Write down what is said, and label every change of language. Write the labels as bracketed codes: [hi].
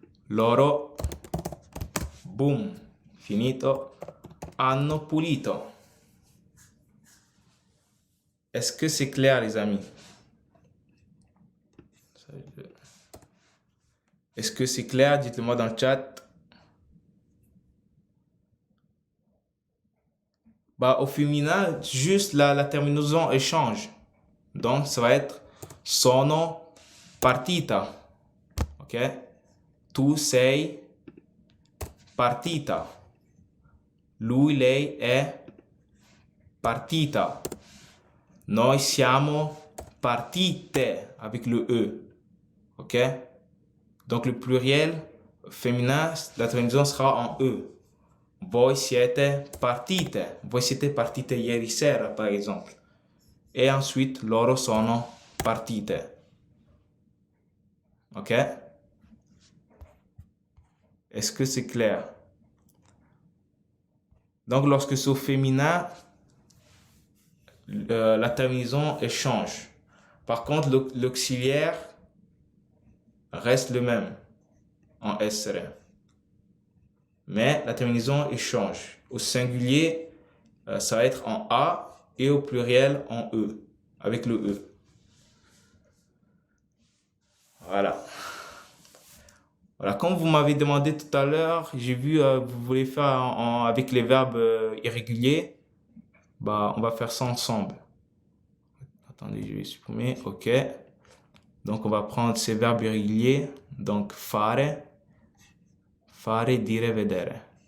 [it] Loro, boom, finito, hanno pulito. [fr] Est-ce que c'est clair, les amis? Est-ce que c'est clair? Dites-le moi dans le chat. Bah, au féminin, juste la terminaison elle change. Donc, ça va être sono partita. Ok? [it] Tu sei partita. Lui, lei è partita. Noi siamo partite avec le E. Ok? [fr] Donc, le pluriel féminin, la terminaison sera en E. [it] Voi siete partite. Voi siete partite ieri sera, par exemple. Et ensuite, loro sono partite. [fr] Ok? Est-ce que c'est clair? Donc, lorsque c'est au féminin, la terminaison elle change. Par contre, l'auxiliaire reste le même en essere. Mais la terminaison elle change. Au singulier, ça va être en A et au pluriel en E, avec le E. Voilà. Voilà, comme vous m'avez demandé tout à l'heure, j'ai vu vous voulez faire avec les verbes irréguliers. Bah, on va faire ça ensemble. Attendez, je vais supprimer. Ok. Donc, on va prendre ces verbes irréguliers. [it] Donc, fare, fare, dire, vedere.